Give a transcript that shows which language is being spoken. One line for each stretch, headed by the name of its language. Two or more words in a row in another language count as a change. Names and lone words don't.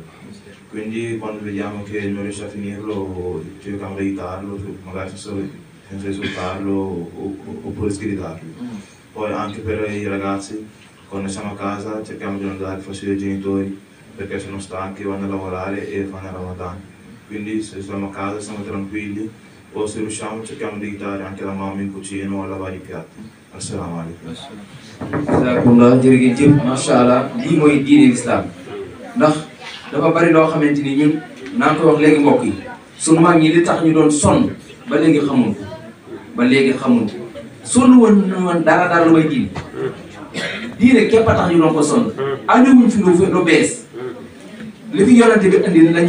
Italian: Quindi quando vediamo che non riesce a finirlo cerchiamo di aiutarlo, magari senza insultarlo oppure sgridarlo. Poi anche per i ragazzi, quando siamo a casa cerchiamo di non dare fastidio ai genitori perché sono stanchi, vanno a lavorare e fanno il Ramadan. Quindi se siamo a casa siamo tranquilli o se riusciamo cerchiamo di aiutare anche la mamma in cucina o a lavare i piatti.
Arabic: السلام عليكم.
Wolof: Jazakumullah jërëjëf
Arabic: ما شاء الله
Wolof: lii mooy diine l'islam ndax dafa bari loo xamante ni ñun naa koy wax léegi mbokk yi sunu mag ñi li tax ñu doon sonn ba léegi xamuñ ko sonn woon dara lu may diine képp a tax ñu doon ko sonn andiwuñ fi lu bees li fi yonante bi indi lañu